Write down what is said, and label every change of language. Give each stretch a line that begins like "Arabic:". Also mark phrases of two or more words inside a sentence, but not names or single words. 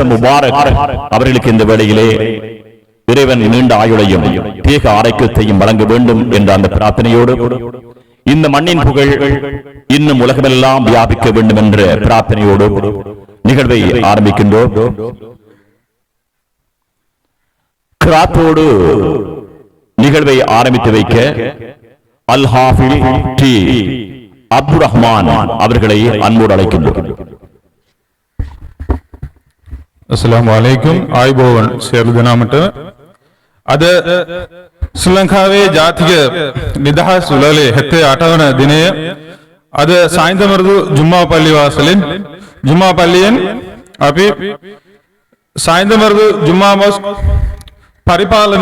Tamil: முபாரக் அவர்களுக்கு இந்த வேளையிலே இறைவன் நீண்ட ஆயுளையும் தீக ஆரோக்கியத்தையும் வழங்க வேண்டும் என்ற அந்த பிரார்த்தனையோடு இந்த மண்ணின் புகழ் இன்னும் உலகமெல்லாம் வியாபிக்க வேண்டும் என்ற பிரார்த்தனையோடு நிகழ்வை ஆரம்பிக்கின்றோம். கிராத்தோடு நிகழ்வை ஆரம்பித்து வைக்க அல்-ஹாஃபில் டி. அப்துல் ரஹ்மான் அவர்களை அன்போடு அழைக்கின்றோம்.
Arabic: السلام عليكم
Sinhala: ආයිබෝවන් සියලු දෙනාට අද ශ්‍රී ලංකාවේ ජාතික නිදහස් උළෙලේ 78 වන දිනය අද සායින්දමරුදු ජුම්මා පල්ලිවාසලෙන් ජුම්මා පල්ලියෙන් අපි සායින්දමරුදු ජුම්මා මොස්ක් පරිපාලන